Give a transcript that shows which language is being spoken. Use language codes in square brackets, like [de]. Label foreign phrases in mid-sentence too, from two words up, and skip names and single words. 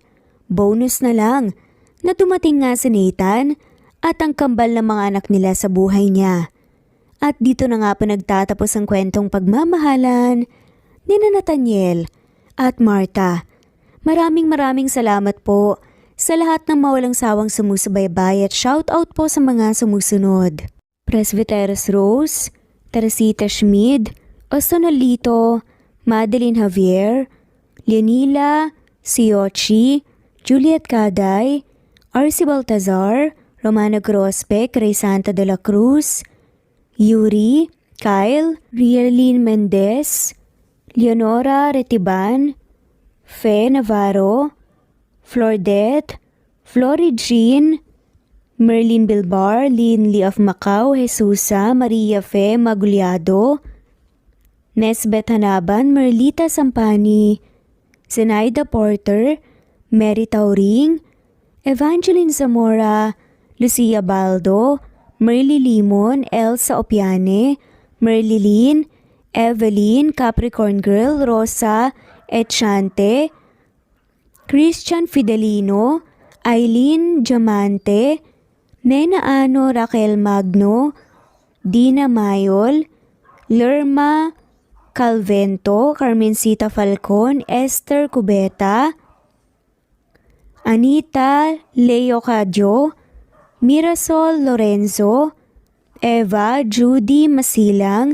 [tl] Bonus na lang na dumating nga si Nathan at ang kambal ng mga anak nila sa buhay niya. At dito na nga pa nagtatapos ang kwentong pagmamahalan ni Nathaniel at Martha. Maraming salamat po sa lahat ng mawalang sawang sumusubaybay at shoutout po sa mga sumusunod. Presbyteros Rose, Teresita Schmid, Ostonalito, Madeline Javier, Leonila, Siochi, Juliet Caday, Arcy Baltazar, Romana Grospec, Ray Santa de la Cruz, Yuri, Kyle, Rielin Mendez, Leonora Retiban, Fe Navarro, Flordet, Flory Jean, Merlin Bilbar, Lynn Lee of Macau, Jesusa, Maria Fe Maguliado, Nesbeth Hanaban, Merlita Sampani, Zenaida Porter, Mary Tauring, Evangeline Zamora, Lucia Baldo, Merly Limon, Elsa Opiane, Merlilyn, Evelyn, Capricorn Girl, Rosa Echante, Christian Fidelino, Eileen Diamante, Nena Ano Raquel Magno, Dina Mayol, Lerma Calvento, Carmencita Falcon, Esther Cubeta, Anita Leo Cadjo, Mirasol Lorenzo, Eva Judy Masilang,